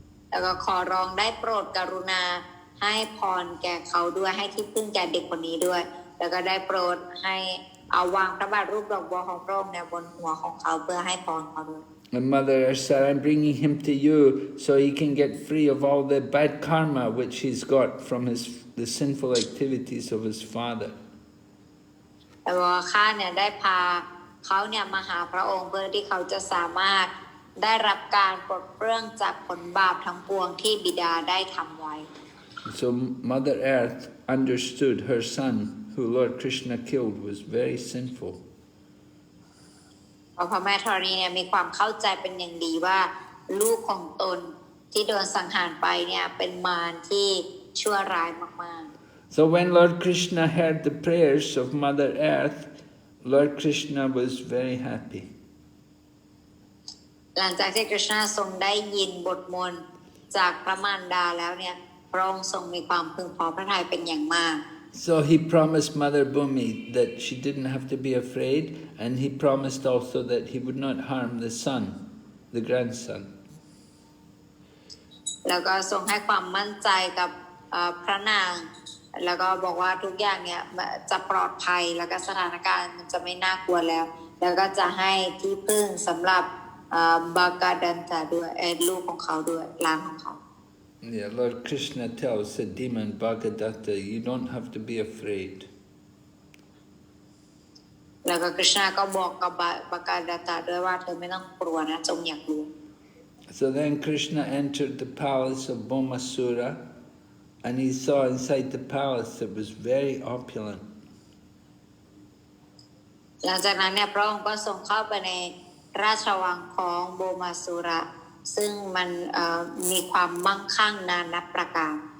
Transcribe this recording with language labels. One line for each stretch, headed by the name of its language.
Thai: แล้วก็ขอร้องได้โปรดกรุณาให้พรแก่เขาด้วยให้ที่พึ่งแก่เด็กคนนี้ด้วยแล้วก็ได้โปรดให้เอาวางพระบาทรูปดอกบัวของพระองค์เนี่ยบนหัวของเขาเพื่อให้พรเขาด้วย
English: And Mother said, I'm bringing him to you so he can get free of all the bad karma which he's got from the sinful activities of his father.
Thai: แต่ว่าข้าเนี่ยได้พาเขาเนี่ยมาหาพระองค์เพื่อที่เขาจะสามารถ ได้รับการปลดเปลื้องจากผลบาปทั้งปวงที่บิดาได้ทำไว้
English: So Mother Earth understood her son, who Lord Krishna killed, was very sinful.
Thai: พระแม่ธรณีเนี่ยมีความเข้าใจเป็นอย่างดีว่าลูกของตนที่โดนสังหารไปเนี่ยเป็นมารที่ชั่วร้ายมากๆ
English: So when Lord Krishna heard the prayers of Mother Earth, Lord Krishna was very happy.
Thai: หลังจากที่กฤษณาทรงได้ยินบทมนต์จากพระมารดาแล้วเนี่ยพระองค์ทรงมีความพึงพอพระทัยเป็นอย่างมาก
English: So he promised Mother Bhumi that she didn't have to be afraid, and he promised also that he would not harm the son, the grandson.
Thai: แล้วก็ทรงให้ความมั่นใจกับพระนางแล้วก็บอกว่าทุกอย่างเนี่ยจะปลอดภัยแล้วก็สถานการณ์มันจะไม่น่ากลัวแล้วแล้วก็จะให้ที่พึ่งสำหรับบากาดันตาด้วยลูกของเขาด้วยหลานของเขา
English: Yeah, Lord Krishna tells the demon Bhagadatta, you don't have to be afraid.
Thai: แล้วก็กฤษณาก็บอกกับบากาดัตตาด้วยว่าเธอไม่ต้องกลัวนะจงอย่ากลัว
English: So then Krishna entered the palace of Bhaumāsura, and he saw inside the palace that was very opulent.
Thai: หลังจากนั้นเนี่ยพระองค์ก็ทรงเข้าไปในราชวังของโบมาสุระซึ่งมันมีความมั่งคั่งนานับประการ